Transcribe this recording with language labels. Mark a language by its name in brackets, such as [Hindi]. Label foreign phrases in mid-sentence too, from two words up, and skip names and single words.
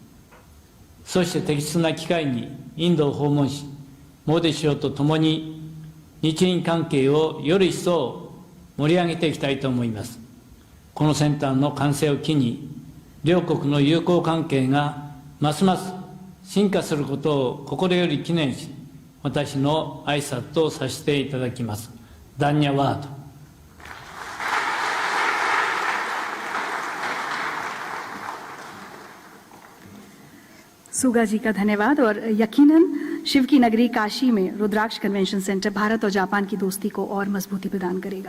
[Japanese] そして適切な機会にインドを訪問し、モディ首相と共に日印関係をより一層盛り上げていきたいと思います。このセンターの完成を機に、両国の友好関係がますます進化することを心より記念し、私の挨拶とさせていただきます。 [Hindi] ダンニャワード。 सुगा जी का धन्यवाद। और यकीनन शिव की नगरी काशी में रुद्राक्ष कन्वेंशन सेंटर भारत और जापान की दोस्ती को और मजबूती प्रदान करेगा।